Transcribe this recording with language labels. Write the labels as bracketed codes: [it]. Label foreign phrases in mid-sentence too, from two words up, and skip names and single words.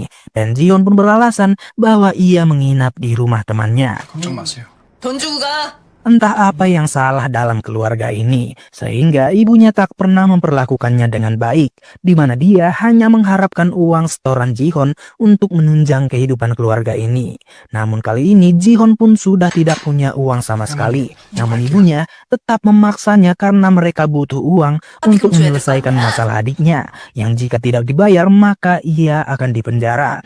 [id] Dan Ji-hon pun beralasan bahwa ia menginap di rumah temannya. [ko] 걱정 마세요. 돈 주고 가. [id] Entah apa yang salah dalam keluarga ini, sehingga ibunya tak pernah memperlakukannya dengan baik, di mana dia hanya mengharapkan uang setoran Ji-hon untuk menunjang kehidupan keluarga ini. Namun kali ini Ji-hon pun sudah tidak punya uang sama sekali, namun ibunya tetap memaksanya karena mereka butuh uang untuk menyelesaikan masalah adiknya, yang jika tidak dibayar maka ia akan dipenjara.